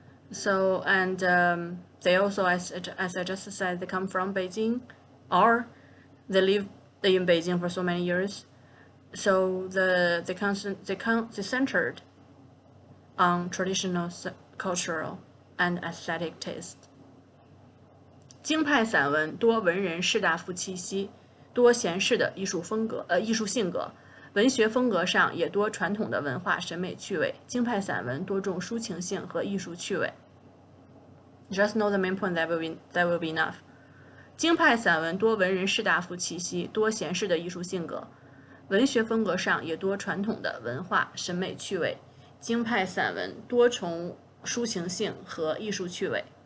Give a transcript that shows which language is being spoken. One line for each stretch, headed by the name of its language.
English: So and they also, as I just said, they come from Beijing, or they live in Beijing for so many years. So they centered on traditional cultural and aesthetic taste.
Chinese: 京派散文多文人士大夫气息，多闲适的艺术性格。文学风格上也多传统的文化审美趣味，京派散文多重抒情性和艺术趣味。
English: Just know the main point, that will be enough.
Chinese: 京派散文多文人士大夫气息，多闲适的艺术性格，文学风格上也多传统的文化审美趣味。京派散文多重抒情性和艺术趣味。